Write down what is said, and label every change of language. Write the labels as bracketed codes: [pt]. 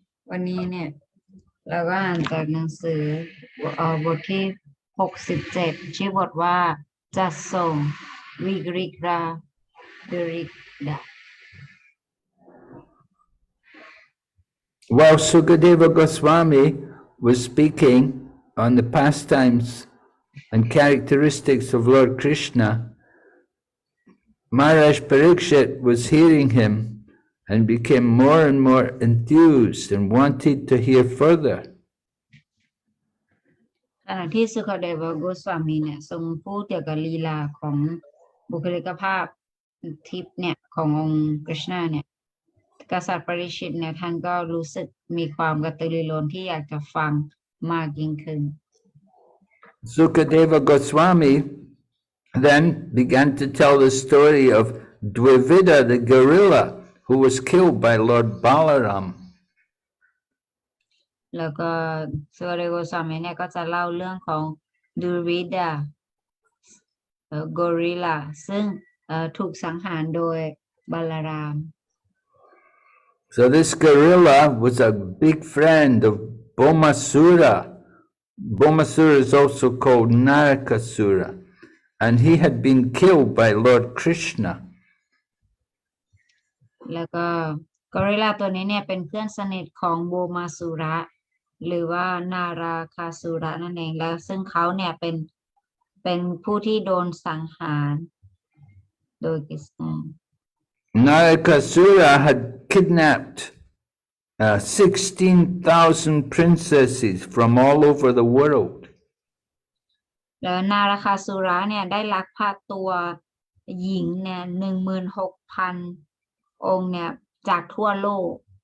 [th] วันนี้เนี่ยเราก็อ่านจากหนังสือบทที่67ชื่อบทว่าจัดส่งวิกฤตราดริกดา [en] While Sukadeva Goswami was speaking on the pastimes and characteristics of Lord Krishna, Maharaj Parikshit was hearing him and became more and more enthused and wanted to hear further. [th] ขณะที่สุขเดวโกสวามีเนี่ยทรงพูดเกี่ยวกับลีลาของบุคลิกภาพทิพย์เนี่ยขององค์กฤษณะเนี่ยกษัตริย์ปริชิตเนี่ยท่านก็รู้สึกมีความกระตือรือร้นที่อยากจะฟังมากยิ่งขึ้น [en] Sukadeva Goswami then began to tell the story of Dvivida the gorilla who was killed by Lord Balaram. [th] แล้วก็สุขเดวโกสวามีเนี่ยก็จะเล่าเรื่องของดูริดากอริลลาซึ่งถูกสังหารโดยบาลาราม [en] So this gorilla was a big friend of Bhaumasura. Bhaumasura is also called Narakasura, and he had been killed by Lord Krishna. [th] แล้วก็กอริลลาตัวนี้เนี่ยเป็นเพื่อนสนิทของโบมาสุระหรือว่านาราคาสุระนั่นเองแล้วซึ่งเขาเนี่ยเป็นผู้ที่โดนสังหารโดยกฤษณะ [en] Narakasura had kidnapped 16,000 princesses from all over the world. [th] แล้วนาราคาสุระเนี่ยได้ลักพาตัวหญิงเนี่ย 16,000 องค์เนี่ยจากทั่วโลก